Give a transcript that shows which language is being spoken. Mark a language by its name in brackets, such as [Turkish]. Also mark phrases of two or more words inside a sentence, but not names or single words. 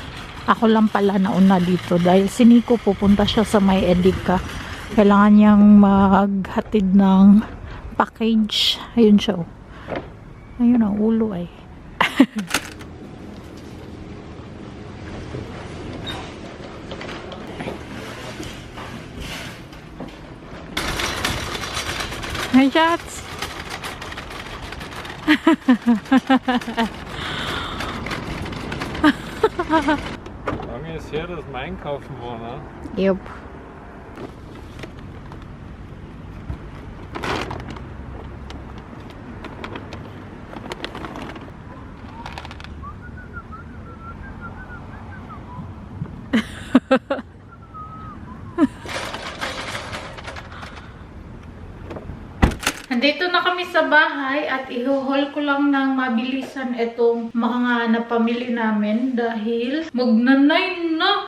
[Filipino] Ako lang pala nauna dito dahil si Nico pupunta siya sa may Edeka. Kailangan niyang maghatid ng package. Ayun siya. Ayun ang ulo ay. [German] Hey, Schatz! Lange ist her, dass wir einkaufen waren, ne? Yup. [Filipino] Nandito na kami sa bahay at iho-haul ko lang ng mabilisan itong mga napamili namin dahil magnanay na.